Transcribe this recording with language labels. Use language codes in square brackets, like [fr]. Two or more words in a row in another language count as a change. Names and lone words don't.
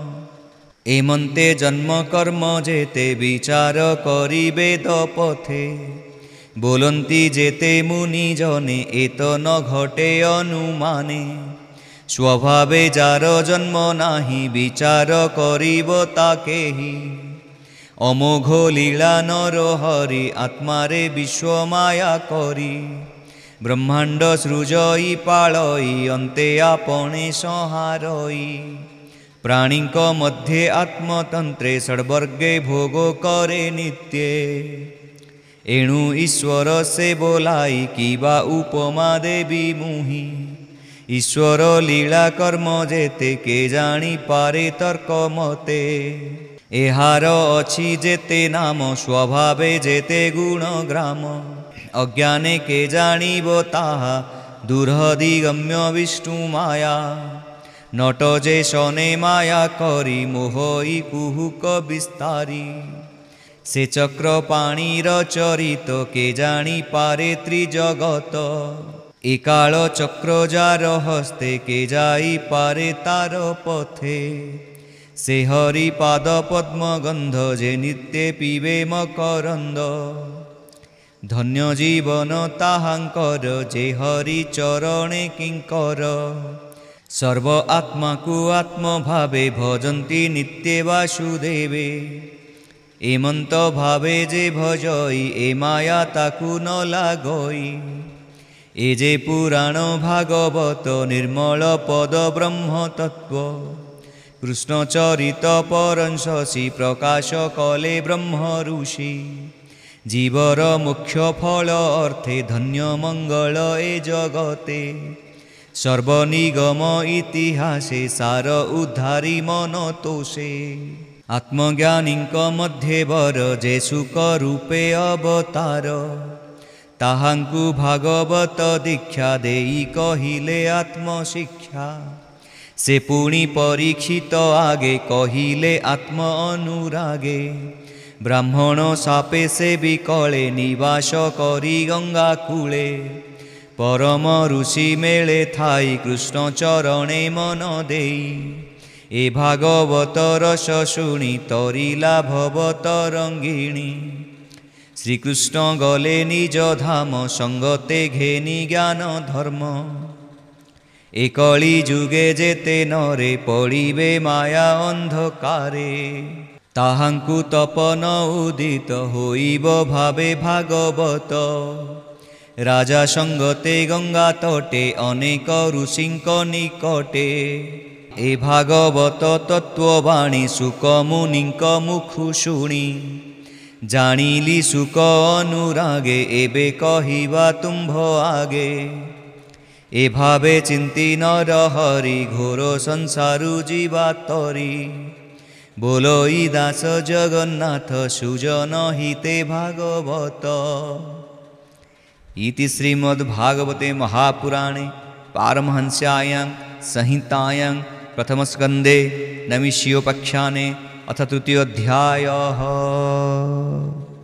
[or] ଏମନ୍ତେ ଜନ୍ମ କର୍ମ ଯେତେ ବିଚାର କରି ବେଦ ପଥେ ବୋଲନ୍ତି ଯେତେ ମୁନି ଜନେ ଏତ ନ ଘଟେ ଅନୁମାନେ ସ୍ୱଭାବେ ଯାର ଜନ୍ମ ନାହି ବିଚାର କରିବ ତାକେହି ଅମୋଘ ଲୀଳା ନର ହରି ଆତ୍ମାରେ ବିଶ୍ୱ ମାୟା କରି ବ୍ରହ୍ମାଣ୍ଡ ସୃଜଇ ପାଳଇ ଅନ୍ତେ ଆପଣେ ସଂହାରଇ ପ୍ରାଣୀକ ମଧ୍ୟେ ଆତ୍ମତନ୍ତ୍ରେ ଷଡ୍ବର୍ଗେ ଭୋଗ କରେ ନିତ୍ୟେ ଏଣୁ ଈଶ୍ୱର ସେ ବୋଲାଇ କିବା ଉପମା ଦେବି ମୁହି ଈଶ୍ୱର ଲୀଳା କର୍ମ ଯେତେ କେ ଜାଣି ପାରେ ତର୍କ ମତେ ଏହାର ଅଛି ଯେତେ ନାମ ସ୍ୱଭାବେ ଯେତେ ଗୁଣ ଗ୍ରାମ ଅଜ୍ଞାନେ କେ ଜାଣିବ ତାହା ଦୁର୍ହଦିଗମ୍ୟ ବିଷ୍ଣୁ ମାୟା ନଟ ଯେ ଶନେ ମାୟା କରି ମୋହଇ କୁହୁକ ବିସ୍ତାରି ସେ ଚକ୍ର ପାଣିର ଚରିତ କେ ଜାଣି ପାରେ ତ୍ରିଜଗତ ଏକାଳ ଚକ୍ର ଯାର ହସ୍ତେ କେ ଯାଇ ପାରେ ତାର ପଥେ ସେ ହରି ପାଦ ପଦ୍ମ ଗନ୍ଧ ଯେ ନିତ୍ୟ ପିବେ ମକରନ୍ଦ ଧନ୍ୟ ଜୀବନ ତାହାଙ୍କର ଯେ ହରି ଚରଣେ କିଙ୍କର ସର୍ବ ଆତ୍ମା କୋ ଆତ୍ମ ଭାବେ ଭଜନ୍ତି ନିତ୍ୟ ବାସୁଦେବେ ଏମନ୍ତ ଭାବେ ଯେ ଭଜଇ ଏ ମାୟା ତାକୁ ନ ଲାଗଇ ଏ ଯେ ପୁରାଣ ଭାଗବତ ନିର୍ମଳ ପଦ ବ୍ରହ୍ମ ତତ୍ତ୍ୱ କୃଷ୍ଣ ଚରିତ ପରଂଶସୀ ପ୍ରକାଶ କଲେ ବ୍ରହ୍ମ ଋଷି ଜୀବର ମୁଖ୍ୟ ଫଳ ଅର୍ଥେ ଧନ୍ୟ ମଙ୍ଗଳ ଏ ଜଗତେ ସର୍ବନିଗମ ଇତିହାସେ ସାର ଉଦ୍ଧାରି ମନ ତୋଷେ ଆତ୍ମଜ୍ଞାନୀକ ମଧ୍ୟେ ବର ଯେ ସୁଖ ରୂପେ ଅବତାର ତାହାଙ୍କୁ ଭାଗବତ ଦୀକ୍ଷା ଦେଇ କହିଲେ ଆତ୍ମଶିକ୍ଷା ସେ ପୁଣି ପରୀକ୍ଷିତ ଆଗେ କହିଲେ ଆତ୍ମ ଅନୁରାଗେ ବ୍ରାହ୍ମଣ ସାପେ ସେ ବିକଳେ ନିବାସ କରି ଗଙ୍ଗା କୂଳେ ପରମ ଋଷି ମେଳେ ଥାଇ କୃଷ୍ଣ ଚରଣେ ମନ ଦେଇ ଏ ଭାଗବତ ରସ ଶୁଣି ତରିଲା ଭବତରଙ୍ଗିଣୀ ଶ୍ରୀକୃଷ୍ଣ ଗଲେ ନିଜ ଧାମ ସଙ୍ଗତେ ଘେନି ଜ୍ଞାନ ଧର୍ମ ଏ କଳି ଯୁଗେ ଯେତେ ନରେ ପଡ଼ିବେ ମାୟା ଅନ୍ଧକାରେ ତାହାଙ୍କୁ ତପନ ଉଦିତ ହୋଇବ ଭାବେ ଭାଗବତ ରାଜା ସଙ୍ଗତେ ଗଙ୍ଗା ତଟେ ଅନେକ ଋଷିଙ୍କ ନିକଟେ ଏ ଭାଗବତ ତତ୍ତ୍ୱବାଣୀ ସୁକ ମୁନିଙ୍କ ମୁଖୁ ଶୁଣି ଜାଣିଲି ସୁକ ଅନୁରାଗେ ଏବେ କହିବା ତୁମ୍ଭ ଆଗେ ଏ ଭାବେ ଚିନ୍ତି ନର ହରି ଘୋର ସଂସାରୁ ଜୀବା ତରି ବୋଲୋ ଈ ଦାସ ଜଗନ୍ନାଥ ସୁଜନ ହିତେ ଭାଗବତ [sa] इति श्रीमद्भागवते महापुराणे पारमहंस्यायां संहितायां प्रथमस्कन्धे नैमिषीयोपाख्याने अथ तृतीयोऽध्यायः।